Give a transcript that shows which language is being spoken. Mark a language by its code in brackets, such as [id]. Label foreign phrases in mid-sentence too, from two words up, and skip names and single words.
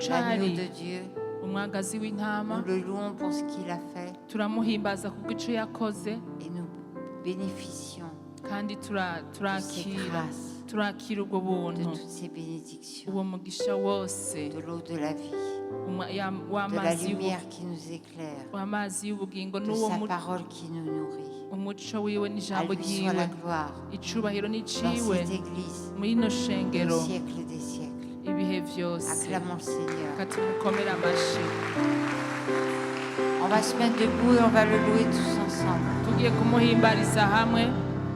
[fr] l'agneau [rn] cari [fr] de Dieu. [rn] umwagazi w'intama, [fr] Nous le louons pour ce qu'il a fait [rn] turamuhimbaza ku bw'ico yakoze, [fr] et nous bénéficions [rn] kandi [fr] de ces [rn] turakira [fr] grâces, [rn] ubwo [fr] de [rn] buntu, [fr] toutes ces bénédictions, [rn] uwo mugisha wose [fr] de l'eau de la vie, de la [rn] w'amazi [fr] lumière qui nous éclaire, [rn] y'ubugingo [fr] de [rn] n'uwo [fr] sa parole qui nous nourrit. [rn] umuco wiwe [fr] À [rn] n'ijambo [fr] lui soit [rn] ryiwe. [fr] la gloire [rn] Icubahiro [fr] dans [rn] n'iciwe [fr] cette église [rn] muri ino [fr] au [rn] shengero [fr] siècle des siècles. [rn] ibihe vyose. [fr] Acclamons le Seigneur. [rn] Katumukomera amashi. [fr] On va se mettre debout et on va le louer tous ensemble. [rn] Tugiye kumuhimbariza hamwe.